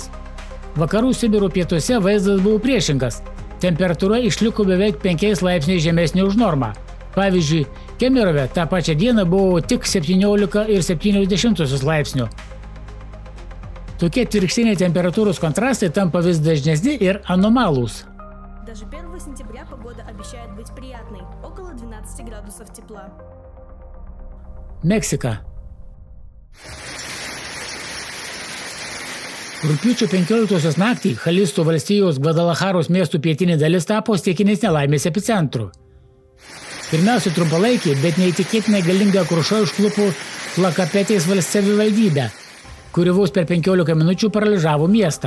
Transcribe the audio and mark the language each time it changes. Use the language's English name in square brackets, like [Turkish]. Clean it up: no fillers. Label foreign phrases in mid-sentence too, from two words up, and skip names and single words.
[Lithuanian] Vakarų Sibiro pietuose vaizdas buvo priešingas. Temperatūra išliko beveik 5 laipsniais žemesnė už normą. Pavyzdžiui, Kemirove tą pačią dieną buvo tik 17,7 laipsnių. Tokie atvirkštiniai temperatūros kontrastai tampa vis dažnesni ir anomalūs. [Russian] Даже 1 сентября погода обещает быть приятной, около 12 градусов тепла. [Lithuanian] Meksika. Rugpjūčio 15 naktį Chalisto valstijos Gvadalacharos miestų pietinė dalis tapo stichinės nelaimės epicentru. Pirmiausia trumpalaikį, bet neįtikėtinai galingą krušą užklupo Tlakapetės savivaldybę, kuri vos per 15 minučių paralyžavo miestą.